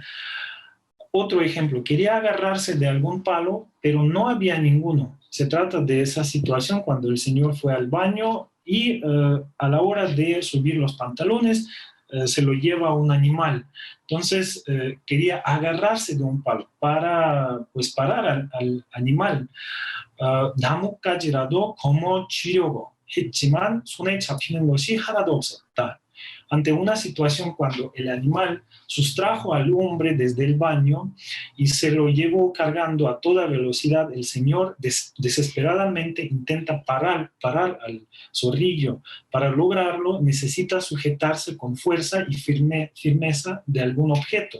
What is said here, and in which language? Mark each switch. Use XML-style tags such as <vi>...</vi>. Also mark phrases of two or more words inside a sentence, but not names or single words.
<es>Otro ejemplo, quería agarrarse de algún palo, pero no había ninguno. Se trata de esa situación cuando el Señor fue al baño y a la hora de subir los pantalones se lo lleva un animal. Entonces quería agarrarse de un palo para parar al animal.</es> <ko>나뭇가지라도 거머쥐려고 했지만 손에 잡히는 것이 하나도 없었다.</ko> <es>Ante una situación cuando el animal sustrajo al hombre desde el baño y se lo llevó cargando a toda velocidad, el Señor desesperadamente intenta parar al zorrillo. Para lograrlo necesita sujetarse con fuerza y firmeza de algún objeto.</es>